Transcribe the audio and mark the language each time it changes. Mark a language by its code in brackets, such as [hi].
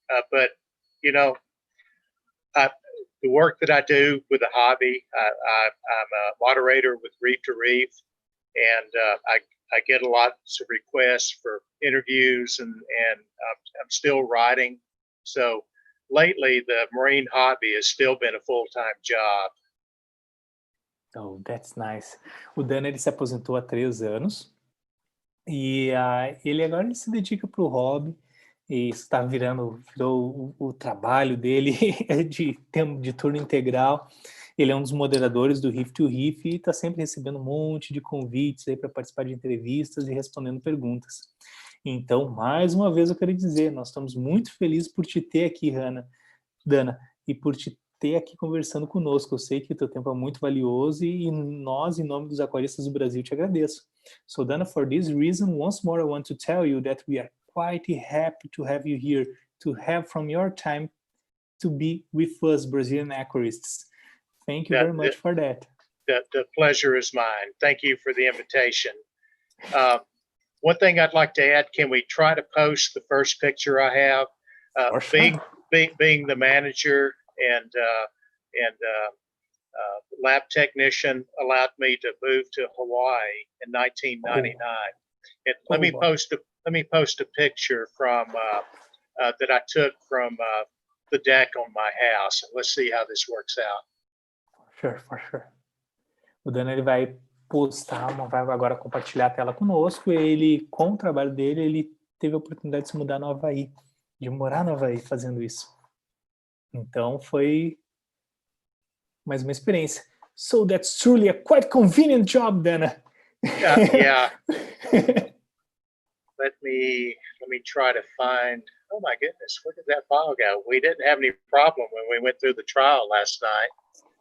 [en] But, you know, the work that I do with a hobby, I'm a moderator with Reef to Reef, and I get a lot of requests for interviews, and I'm still writing. So lately, the marine hobby has still been a full-time job. Oh, that's nice. [pt] O Dan, ele se aposentou há 3 anos e ele agora se dedica para o hobby, e isso está virou o trabalho dele de turno integral. Ele é um dos moderadores do Reef to Reef e está sempre recebendo um monte de convites aí para participar de entrevistas e respondendo perguntas. Então, mais uma vez eu quero dizer, nós estamos muito felizes por te ter aqui, Dana, e por te ter aqui conversando conosco. Eu sei que o teu tempo é muito valioso e nós, em nome dos aquaristas do Brasil, te agradeço. [en] So, Dana, for this reason, once more I want to tell you that we are quite happy to have you here, to have from your time to be with us, Brazilian aquarists. Thank you very much for that. The pleasure is mine. Thank you for the invitation. One thing I'd like to add, can we try to post the first picture I have? Being the manager and lab technician allowed me to move to Hawaii in 1999. And let me post a picture from that I took from the deck on my house. Let's see how this works out. For sure. [pt] O Dan, ele vai vai agora compartilhar a tela conosco. Ele, com o trabalho dele, ele teve a oportunidade de se mudar no Havaí, de morar no Havaí fazendo isso. Então foi mais uma experiência. [en] So that's truly a quite convenient job, Dana. Yeah. Let me try to find. Oh my goodness, where did that file go? We didn't have any problem when we went through the trial last night.